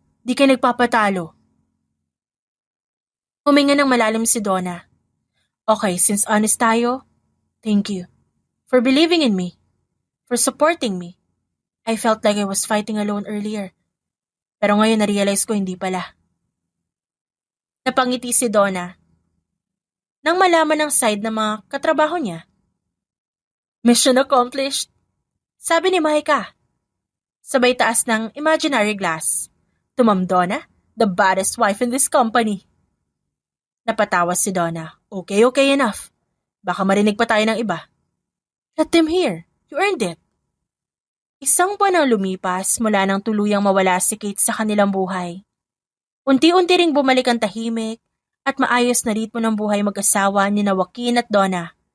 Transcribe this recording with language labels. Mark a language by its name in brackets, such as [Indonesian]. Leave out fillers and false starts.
[Filipino] Di ka nagpapatalo. Huminga ng malalim si Donna. [English] Okay, since honest tayo, thank you. For believing in me. For supporting me. I felt like I was fighting alone earlier. [Filipino] Pero ngayon na-realize ko hindi pala. Napangiti si Donna nang malaman ng side ng mga katrabaho niya. [English] Mission accomplished, [Filipino] sabi ni Mahika. Sabay taas ng imaginary glass. [English] To Ma'am Donna, the baddest wife in this company. [Filipino] Napatawa si Donna. [English] Okay, enough. [Filipino] Baka marinig pa tayo ng iba. [English] Let them hear. You earned it. [Filipino] Isang buwan ang lumipas mula nang tuluyang mawala si Kate sa kanilang buhay. Unti-unti ring bumalik ang tahimik at maayos na ritmo ng buhay mag-asawa ni Joaquin at Donna.